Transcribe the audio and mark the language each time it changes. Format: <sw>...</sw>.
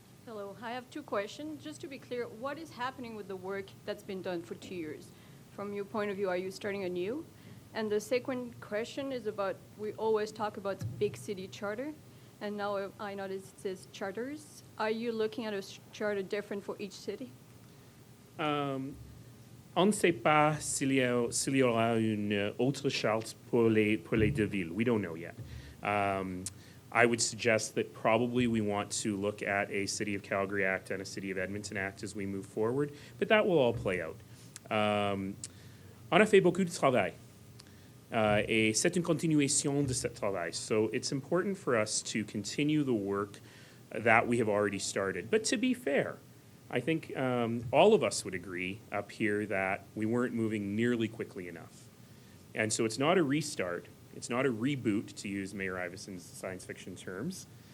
<en>Hello, I have two questions. Just to be clear, what is happening with the work that's been done for 2 years? From your point of view, are you starting anew? And the second question is about, we always talk about big city charter, and now I notice it says charters. Are you looking at a charter different for each city?</en> <fr>On ne sait pas s'il y aura une autre charte pour les deux villes.</fr> <en>We don't know yet. I would suggest that probably we want to look at a City of Calgary Act and a City of Edmonton Act as we move forward, but that will all play out.</en> <fr>On a fait beaucoup de travail, et c'est une continuation de ce travail.</fr> <en>So it's important for us to continue the work that we have already started. But to be fair, I think all of us would agree up here that we weren't moving nearly quickly enough. And so it's not a restart. It's not a reboot, to use Mayor Iveson's science fiction terms.</en>